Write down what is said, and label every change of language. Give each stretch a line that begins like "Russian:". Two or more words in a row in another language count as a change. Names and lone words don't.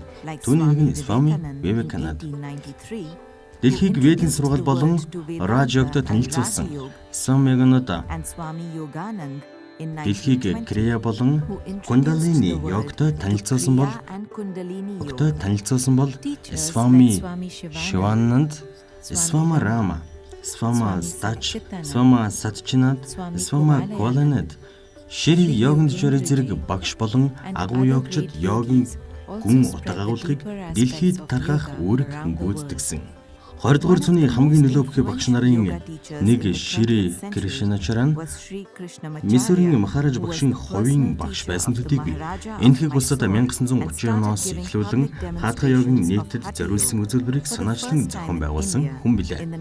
Mongolian: Түүний нэг нь Swami Vivekananda. Дэлхийг Ведийн сургал болон Раж йогтой танилцуулсан Swami Yogananda дэлхийг Крия болон Кундалини йогтой танилцуулсан бол Swami Shivanand, Swami Rama, Swami Satchidanand, Swami Golanand Шри Йогиндчвар зэрэг багш болон агуу йогчид йогийн гүн утга агуулгыг дэлхийд тархах үүрэг гүйцэтгэсэн. 20 дугаар зууны хамгийн нөлөөтэй багш нарын нэг Шри Кришначаран Мисурийн Махарадж багшийн хувийн багш байсан төдий энэхэг улсад 1930 оноос эхлүүлэн хаадга йогийн нийтэд зориулсан үзүүлбэрийг санаачлан зохион байгуулсан хүн билээ.